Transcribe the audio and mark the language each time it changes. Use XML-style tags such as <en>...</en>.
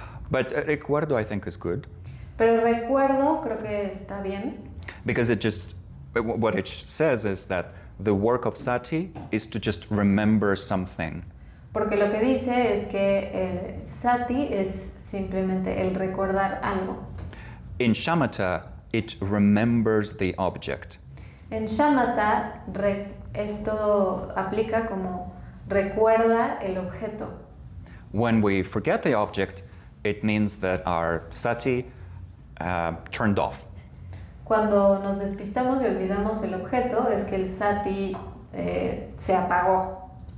<en>But recuerdo, I think, is good</en> <es>Pero recuerdo, creo que está bien,</es> <en>because what it says is that the work of sati is to just remember something.</en> <es>porque lo que dice es que el sati es simplemente el recordar algo.</es> <en>In shamatha, it remembers the object.</en> <es>En shamatha, esto aplica como recuerda el objeto.</es> <en>When we forget the object, it means that our sati turned off.</en> <es>Cuando nos despistamos y olvidamos el objeto, es que el sati se apagó.</es>